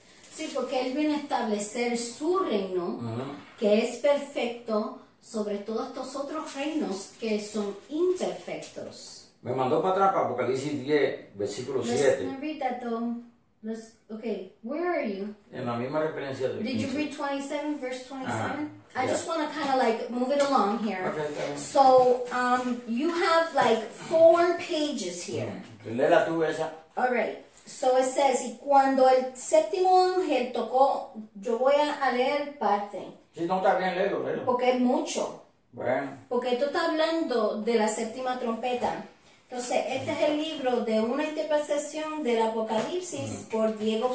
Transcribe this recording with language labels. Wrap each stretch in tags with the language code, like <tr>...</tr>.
<es>Sí, porque él viene a establecer su reino, que es perfecto, sobre todos estos otros reinos que son imperfectos. Me mandó para atrás para Apocalipsis 10, versículo 7.</es> <en>Let's read that though. Okay, where are you?</en> <es>En la misma referencia de</es> <en>Did you read 27, verse 27? I yeah. just want to kind of like move it along here. Okay. So, you have like 4 pages here.</en> <es>Léela tú esa.</es> <en>Alright, so it says,</en> <es>y cuando el séptimo ángel tocó, yo voy a leer parte, Si no está bien, léelo, léelo. porque es mucho, Bueno, porque esto está hablando de la séptima trompeta. Entonces, este es el libro de una interpretación del Apocalipsis por Diego</es>